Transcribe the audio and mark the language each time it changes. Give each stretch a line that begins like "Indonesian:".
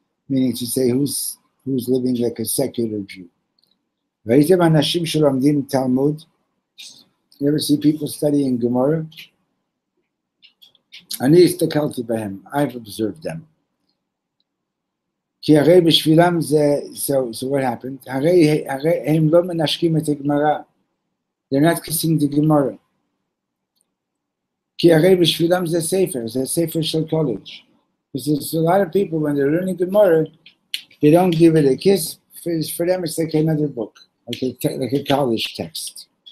English: Meaning to say who's living like a secular Jew.
Hebrew: ראיתם אנשים שלומדים תלמוד?
English: You ever see people studying Gemara?
Hebrew: אני הסתכלתי בהם,
English: I've observed them.
Hebrew: כי הרי בשבילם זה,
English: so what happened?
Hebrew: הרי הם לא מנשקים את הגמרא.
English: They're not kissing the Gemara.
Hebrew: כי הרי בשבילם זה ספר של college.
English: Because a lot of people, when they're learning Gemara, they don't give it a kiss. For them, it's like another book, like a college text.